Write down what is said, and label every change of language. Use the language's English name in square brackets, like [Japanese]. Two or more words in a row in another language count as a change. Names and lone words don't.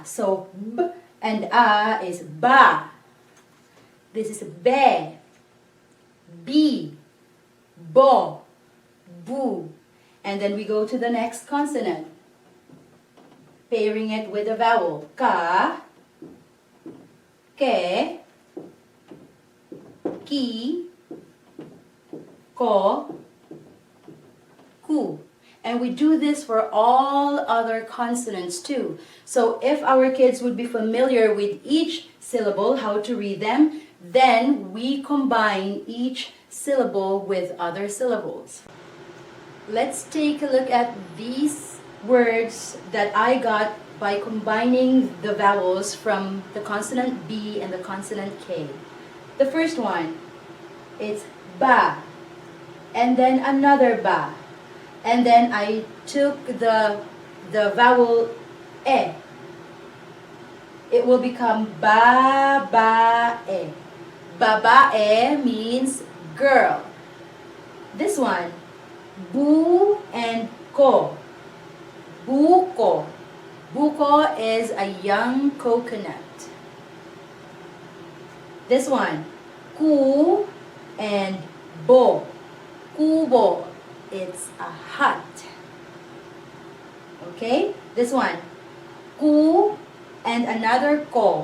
[English] So B and A is ba. This is be, B, bo, bu. And then we go to the next consonant, pairing it with a vowel. Ka, ke, ki, ko, ku. And we do this for all other consonants too. So if our kids would be familiar with each syllable, how to read them, then we combine each syllable with other syllables. Let's take a look at these words that I got by combining the vowels from the consonant B and the consonant K. The first one, it's ba. And then another ba. And then I took the vowel e. It will become ba, ba, e. Babae means girl. This one, bu and ko. Buko. Buko is a young coconut. This one, ku and bo. Kubo, it's a hut. Okay? This one, ku and another ko.